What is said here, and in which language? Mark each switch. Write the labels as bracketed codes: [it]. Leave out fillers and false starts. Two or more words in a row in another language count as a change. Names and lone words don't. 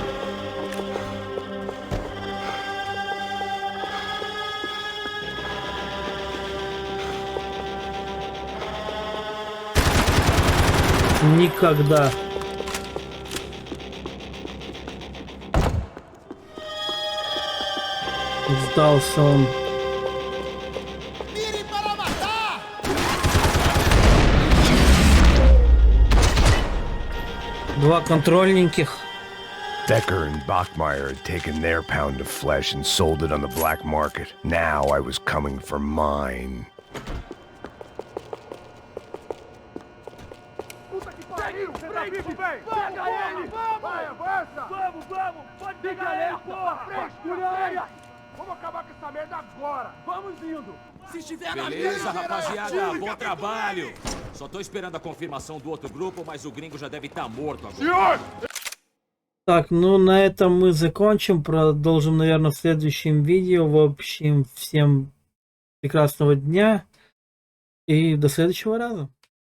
[ru] Никогда. Сдался он. [pt] Mirem para matar! [ru] Два контрольненьких. [en] Becker and Bachmeyer had taken their pound of flesh and sold it on the black market. Now I was coming for mine. [pt] Puta que pariu! Pega ele! Vai, avança! Vamos! Pode pegar ele, porra! Vamos acabar com essa merda agora! Vamos indo! Se estiver na Beleza, mira, rapaziada, bom trabalho. Só tô esperando a confirmação do outro grupo, mas o gringo já deve estar morto agora. Senhor! [ru] Так, ну на этом мы закончим. Продолжим, наверное, в следующем видео. В общем, всем прекрасного дня и до следующего раза.